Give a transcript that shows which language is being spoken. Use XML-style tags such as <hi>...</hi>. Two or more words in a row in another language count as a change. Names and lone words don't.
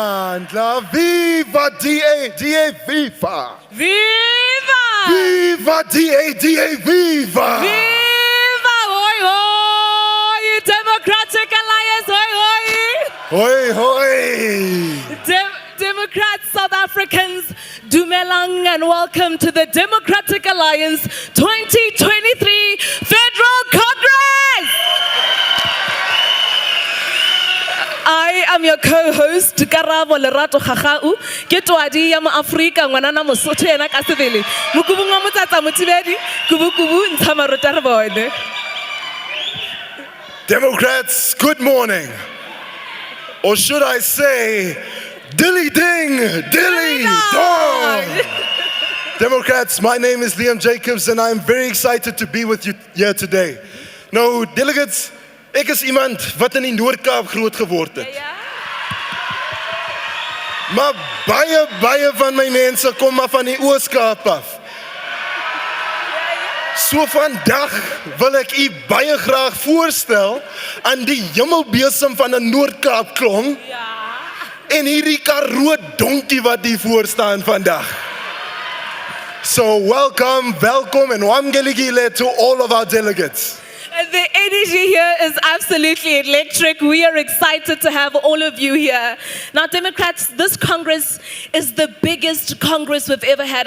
<en>Mandla, viva DA, DA, viva! Viva! Viva DA, DA, viva! Viva! Hoi, hoi! Democratic Alliance, hoi, hoi! Hoi, hoi! Democrats, South Africans, Dumelang, and welcome to the Democratic Alliance 2023 Federal Congress! I am your co-host, Karabo Lerato Khachau.</en> <st>Ke twadi ya Afrika ngwanana Mosotho yena ka sebele. Mokubu ngwa motsatsa mothibedi, kubu ntsha marota re bone.</st> <en>Democrats, good morning. Or should I say, dilly ding, dilly dong. Democrats, my name is Liam Jacobs and I'm very excited to be with you here today.</en> <af>Nou, delegates, ek is iemand wat in die Noord-Kaap groot geword het. Maar baie van my mense kom maar van die Oos-Kaap af. So vandag wil ek u baie graag voorstel aan die hemelbesem van 'n Noord-Kaap klong. En hierdie Karoo donkie wat hier voor staan vandag.</af> <en>So welcome and wamgeligile to all of our delegates. The energy here is absolutely electric. We are excited to have all of you here. Now, Democrats, this Congress is the biggest Congress we've ever had.</en>